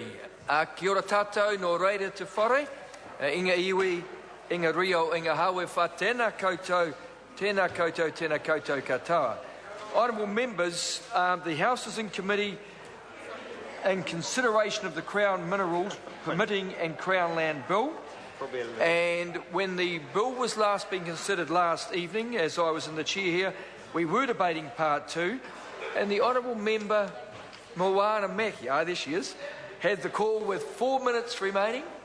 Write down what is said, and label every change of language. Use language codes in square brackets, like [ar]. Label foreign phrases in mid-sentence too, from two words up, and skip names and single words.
[mi] Kia ora tātou no reira te whare, inga iwi, inga rio, inga hawe wha, tēnā koutou, tēnā koutou, tēnā koutou katoa. [en] Honourable members, the House is in committee in consideration of the Crown Minerals, Permitting and Crown Land Bill. And when the bill was last being considered last evening, as I was in the chair here, we were debating part 2, and the Honourable Member Moana Maki, there she is, had the call with 4 minutes remaining.